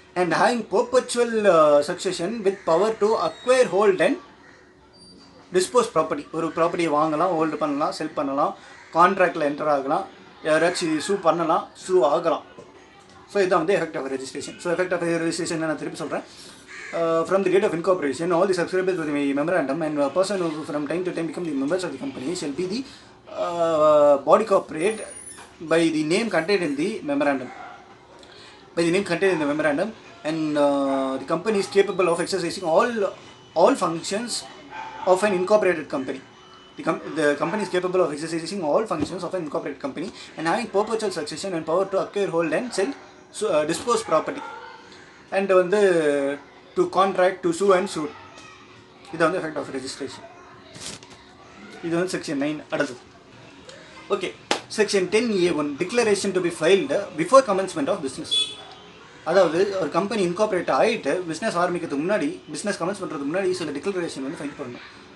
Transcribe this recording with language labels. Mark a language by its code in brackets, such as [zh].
[en] And having perpetual succession with power to acquire hold and dispose property. [ta] ஒரு ப்ராப்பர்ட்டியை வாங்கலாம், hold பண்ணலாம், செல் பண்ணலாம், கான்ட்ராக்டில் என்டர் ஆகலாம், யாராச்சும் சூ பண்ணலாம், சூ ஆகலாம். ஸோ இதுதான் வந்து [en] Effect of registration. [ta] So effect of registration நான் திருப்பி சொல்கிறேன். [en] From the date of incorporation, all the subscribers to the memorandum and a person who from time to time become the members of the company shall be the body corporate by the name contained in the memorandum. By the name contained in the memorandum, and the company is capable of exercising all functions of an incorporated company. The company is capable of exercising all functions of an incorporated company and having perpetual succession and power to acquire, hold, and sell, dispose property. And [ta] வந்து [en] to contract, to sue and suit. [ta] இது வந்து effect of registration. இது வந்து section 9. [en] அடுத்தது okay, section 10A1 declaration to be filed before commencement of business. [ta] அதாவது ஒரு company incorporate ஆகிட்டு business ஆரம்பிக்கிறதுக்கு முன்னாடி, பிஸ்னஸ் கமென்ஸ் பண்ணுறதுக்கு முன்னாடி சில டிக்ளரேஷன் வந்து ஃபைல் பண்ணணும்.